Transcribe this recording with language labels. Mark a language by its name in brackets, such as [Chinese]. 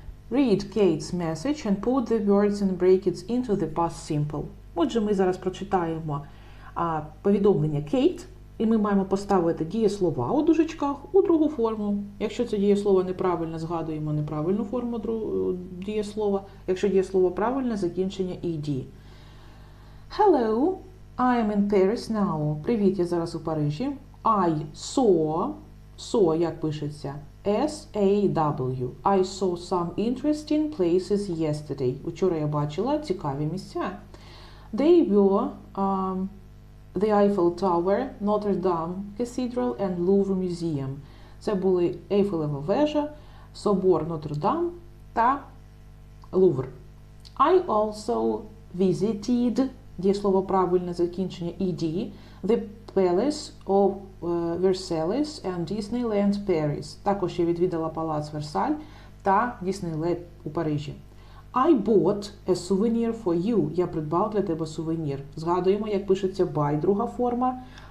[English] Read Kate's message and put the words and brackets into the past simple. [Ukrainian] Отже, ми зараз прочитаємо повідомлення Кейт, і ми маємо поставити дієслова у дужечках у другу форму. Якщо це дієслово неправильне, згадуємо неправильну форму дієслова. Якщо дієслово правильне, закінчення ed. [English] Hello, I am in Paris now. [Ukrainian] Привіт, я зараз у Парижі. [English] I saw, [Ukrainian] як пишеться? [English] S-A-W. I saw some interesting places yesterday. [Ukrainian] Учора я бачила цікаві місця. [English] They were the Eiffel Tower, Notre Dame Cathedral and Louvre Museum. [Ukrainian] Це були Ейфелева вежа, собор Нотр-Дам та Лувр. [English] I also visited, [Ukrainian] дієслово правильне закінчення ed, [English] the Palace of Versailles and Disneyland Paris. [Ukrainian] Також я відвідала палац Версаль та Діснейленд у Парижі. [English] I bought a souvenir for you. [Ukrainian] Я придбав для тебе сувенір. Згадуємо, як пишеться by, друга форма.